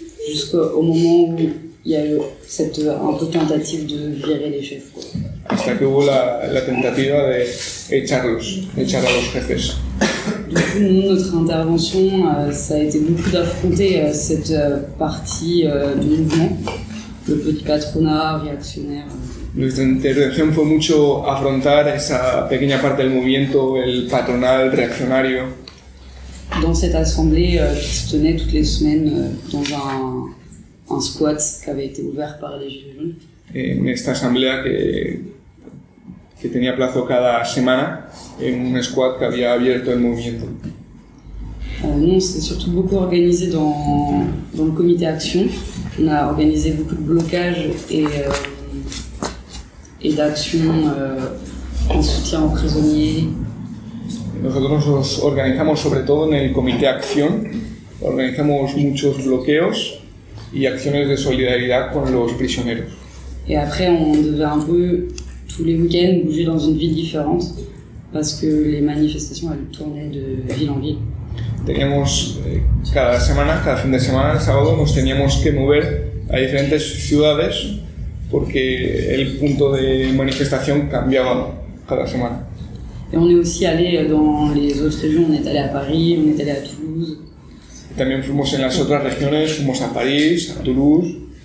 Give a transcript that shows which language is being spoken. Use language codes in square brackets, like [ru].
[fr] Jusqu'au moment où il y a eu cette un peu tentative de virer les chefs. Quoi. [es] Hasta que hubo la tentativa de echar a los jefes. [fr] Du coup, nous, notre intervention, ça a été beaucoup d'affronter cette partie du mouvement, le petit patronat réactionnaire. [es] Nuestra intervención fue mucho afrontar esa pequeña parte del movimiento, el patronal reaccionario. [fr] Dans cette assemblée qui se tenait toutes les semaines dans un squat qui avait été ouvert par les Gilets jaunes. [es] En esta asamblea que tenía plazo cada semana, en un squat que había abierto el movimiento. [fr] Nous, on s'est surtout beaucoup organisé dans le comité action. On a organisé beaucoup de blocages et d'actions en soutien aux prisonniers. [es] Nosotros nos organizamos sobre todo en el comité acción. Organizamos muchos bloqueos y acciones de solidaridad con los prisioneros. [fr] Et après, on devait un peu tous les week-ends bouger dans une ville différente parce que les manifestations elles tournaient de ville en ville. [es] Teníamos cada semana, cada fin de semana, el sábado, nos teníamos que mover a diferentes ciudades porque el punto de manifestación cambiaba cada semana. [fr] Et on est aussi allé dans les autres régions, on est allé à Paris, on est allé à Toulouse. [es] Et también fuimos en las otras regiones, fuimos a París, a Toulouse.